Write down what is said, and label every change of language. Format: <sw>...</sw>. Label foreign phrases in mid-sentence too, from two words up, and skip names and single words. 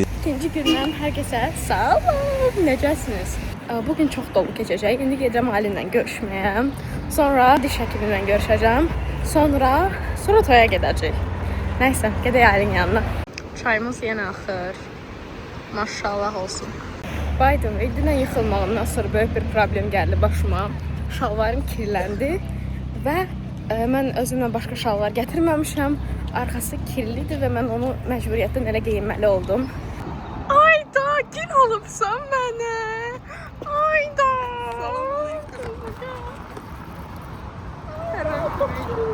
<az>İkinci gündən hər kəsə salam. Necəsiniz? Bugün çox dolu keçəcək. İndi gedəcəm Alinlə görüşməyə. Sonra diş həkimimlə görüşəcəm. Sonra toya gedəcək. Nəysə, gedək Alin yanına. Çayımız yenə axır. Maşallah olsun.</az> <en>By the way,</en> <az>dünən yıxılmağımdan sonra böyük bir problem gəldi başıma. Şalvarım kirləndi və mən özümlə başqa şalvar gətirməmişəm. Arxası kirlidir və mən onu məcburiyyətdən elə geyinməli oldum. Ayda, gül olubsan mənə. Ayda. Salam.</az>